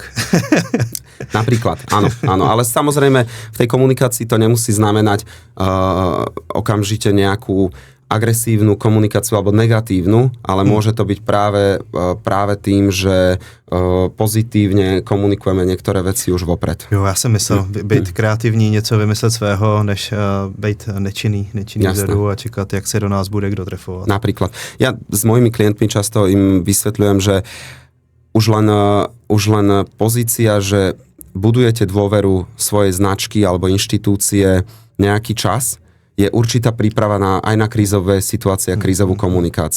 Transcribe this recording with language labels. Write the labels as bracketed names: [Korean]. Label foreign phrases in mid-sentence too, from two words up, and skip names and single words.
[Slovak] Napríklad, áno, ale samozrejme v tej komunikácii to nemusí znamenať okamžite nejakú agresívnu komunikáciu alebo negatívnu, ale môže to byť práve tým, že pozitívne komunikujeme niektoré veci už vopred. [Czech] Jo, já jsem myslel, být kreativní, něco vymyslet svého, než být nečinný vzadu a čekat, jak se do nás bude kdo trefovat. [Slovak] Napríklad. Ja s mojimi klientmi často im vysvetľujem, že už len pozícia, že budujete dôveru svojej značky alebo inštitúcie nejaký čas, je určitá príprava aj na krízové situácie a krízovú komunikáciu.